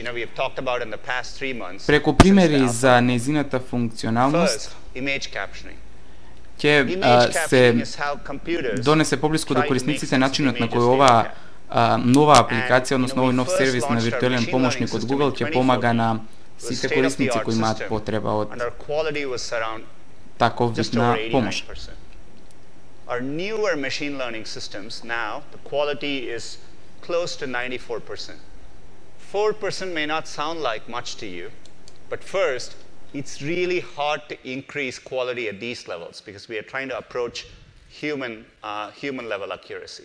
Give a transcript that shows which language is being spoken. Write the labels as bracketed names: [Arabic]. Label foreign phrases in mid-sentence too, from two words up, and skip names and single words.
[Macedonian] Преку примери за нејзината функционалност ќе се донесе поблиску до корисниците начинот на кој оваа нова апликација, односно овој нов сервис на виртуелен помошник од Google ќе помага на сите корисници кои имаат потреба од таков вид на помош. [English] Our newer machine learning systems now, the quality is close to 94%. 4% may not sound like much to you, but first, it's really hard to increase quality at these levels because we are trying to approach human level accuracy.